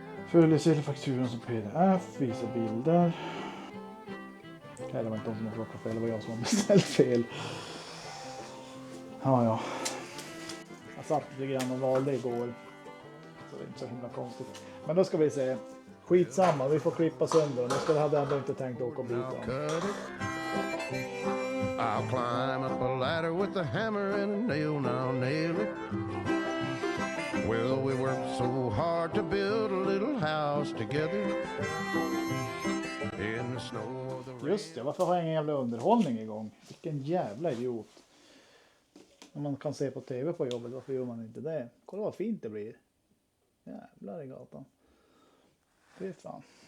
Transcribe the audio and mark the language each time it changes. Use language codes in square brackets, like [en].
[sv] Följer fakturan som pdf. Visa bilder. Nej, det var inte de som har plockat fel, det var jag som har beställt fel. Ja. Jag satt lite grann och valde igår. Så det är inte så himla konstigt. Men då ska vi se. Skitsamma, vi får klippa sönder. Nu hade jag ändå inte tänkt åka och byta. [en] I'll climb up a ladder with a hammer and a nail, now nail it. Well, we worked so hard to build a little house together. In the snow. [sv] Just det, varför har jag ingen jävla underhållning igång? Vilken jävla idiot. Om man kan se på tv på jobbet, varför gör man inte det? Kolla vad fint det blir. Jävlar i gatan. Fy fan.